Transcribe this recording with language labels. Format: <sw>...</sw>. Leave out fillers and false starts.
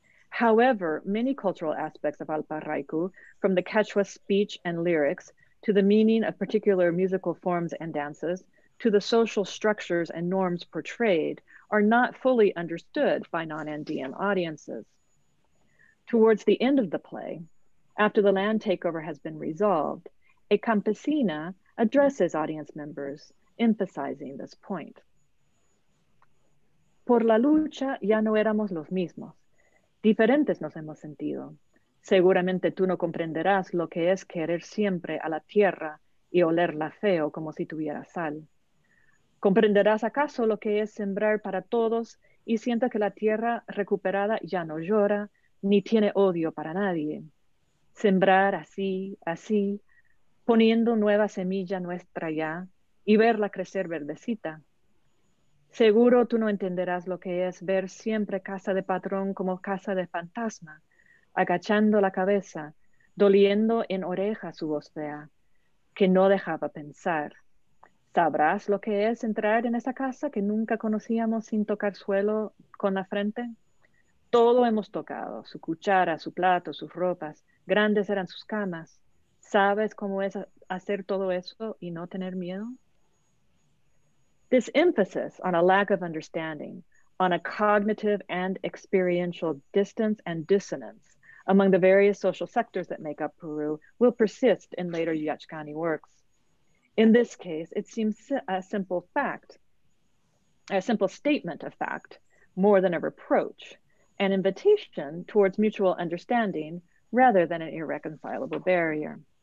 <en>However, many cultural aspects of Alparraicu, from the Quechua speech and lyrics, to the meaning of particular musical forms and dances, to the social structures and norms portrayed, are not fully understood by non-Andean audiences. Towards the end of the play, after the land takeover has been resolved, a campesina addresses audience members, emphasizing this point.</en> <es>Por la lucha ya no éramos los mismos. Diferentes nos hemos sentido. Seguramente tú no comprenderás lo que es querer siempre a la tierra y olerla feo como si tuviera sal. ¿Comprenderás acaso lo que es sembrar para todos y sienta que la tierra recuperada ya no llora ni tiene odio para nadie? Sembrar así, así, poniendo nueva semilla nuestra ya y verla crecer verdecita. Seguro tú no entenderás lo que es ver siempre casa de patrón como casa de fantasma, agachando la cabeza, doliendo en oreja su voz fea, que no dejaba pensar. ¿Sabrás lo que es entrar en esa casa que nunca conocíamos sin tocar suelo con la frente? Todo hemos tocado, su cuchara, su plato, sus ropas, grandes eran sus camas. ¿Sabes cómo es hacer todo eso y no tener miedo?</es> <en>This emphasis on a lack of understanding, on a cognitive and experiential distance and dissonance among the various social sectors that make up Peru will persist in later Yachkani works. In this case, it seems a simple statement of fact, more than a reproach, an invitation towards mutual understanding rather than an irreconcilable barrier.</en>